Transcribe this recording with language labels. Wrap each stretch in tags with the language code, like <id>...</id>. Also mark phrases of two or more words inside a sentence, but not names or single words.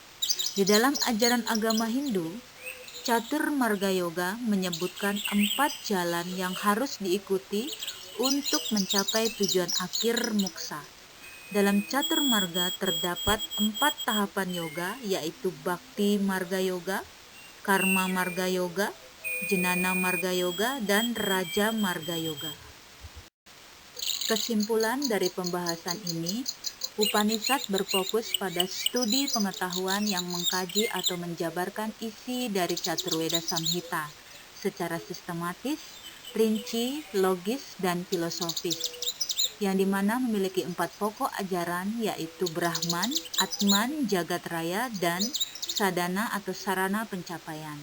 <id>Di dalam ajaran agama Hindu, Catur Marga Yoga menyebutkan 4 jalan yang harus diikuti untuk mencapai tujuan akhir moksa. Dalam Catur Marga terdapat 4 tahapan yoga, yaitu Bhakti Marga Yoga, Karma Marga Yoga, Jnana Marga Yoga, dan Raja Marga Yoga. Kesimpulan dari pembahasan ini, Upanishad berfokus pada studi pengetahuan yang mengkaji atau menjabarkan isi dari Caturveda Samhita secara sistematis, rinci, logis, dan filosofis, yang dimana memiliki 4 pokok ajaran yaitu Brahman, Atman, Jagat Raya, dan sadhana atau sarana pencapaian.</id>